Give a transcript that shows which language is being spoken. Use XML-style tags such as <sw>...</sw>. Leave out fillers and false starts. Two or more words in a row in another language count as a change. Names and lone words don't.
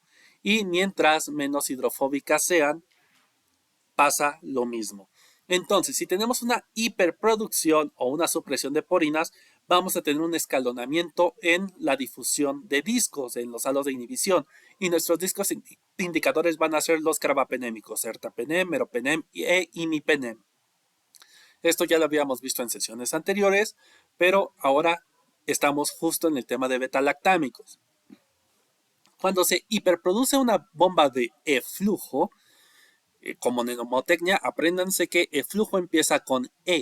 <es>Y mientras menos hidrofóbicas sean, pasa lo mismo. Entonces, si tenemos una hiperproducción o una supresión de porinas, vamos a tener un escalonamiento en la difusión de discos, en los halos de inhibición. Y nuestros discos indicadores van a ser los carbapenémicos, ertapenem, meropenem e imipenem. Esto ya lo habíamos visto en sesiones anteriores, pero ahora estamos justo en el tema de betalactámicos. Cuando se hiperproduce una bomba de eflujo, como neumotecnia, apréndanse que eflujo empieza con E.</es>